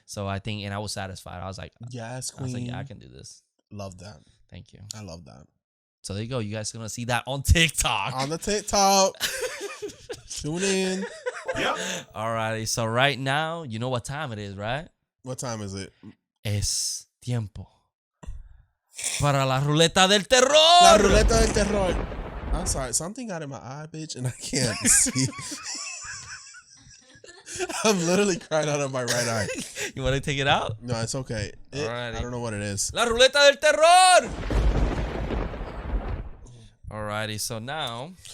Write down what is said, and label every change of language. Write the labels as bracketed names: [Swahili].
[English] So I think, and I was satisfied. I was like, Yes, I was like, queen. yeah, I can do this. Love that. Thank you. I love that. So there you go. You guys are gonna see that on TikTok. On the TikTok. Tune in. Yep. Alrighty. So right now, you know what time it is, right? What time is it? [Spanish] Es tiempo para la ruleta del terror. La ruleta del terror. [English] I'm sorry. Something got in my eye, bitch, and I can't see. I'm literally crying out of my right eye. You want to take it out? No, it's okay. Alrighty. I don't know what it is. [Spanish] La ruleta del terror. [English] Alrighty. So now.